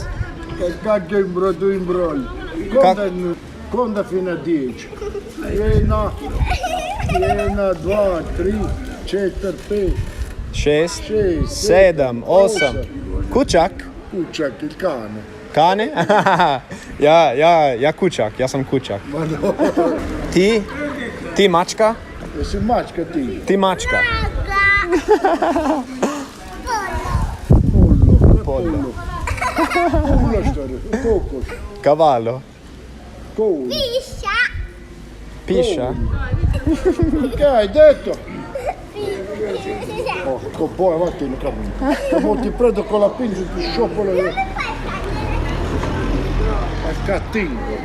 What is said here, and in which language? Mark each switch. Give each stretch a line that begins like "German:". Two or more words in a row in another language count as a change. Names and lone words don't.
Italian: Che cacchio imbrogli. Conta fino a 10. 1, 2, 3, 4, 5, 6, 6,
Croatian: 7, 8. Kučak?
Italian: Kučak, il cane. Kane?
Croatian: ja kučak, ja sam kučak.
Italian: Ma no,
Croatian: Ti mačka? jesi mačka ti? Ti mačka.
Italian: Pollo.
Croatian: Pollo što je, kokos.
Italian: Cavallo. Koul. Piscia? Che hai detto? Oh, poi avanti non cammino. Ma ti prendo con la pinza e ti sciopolo. È cattivo.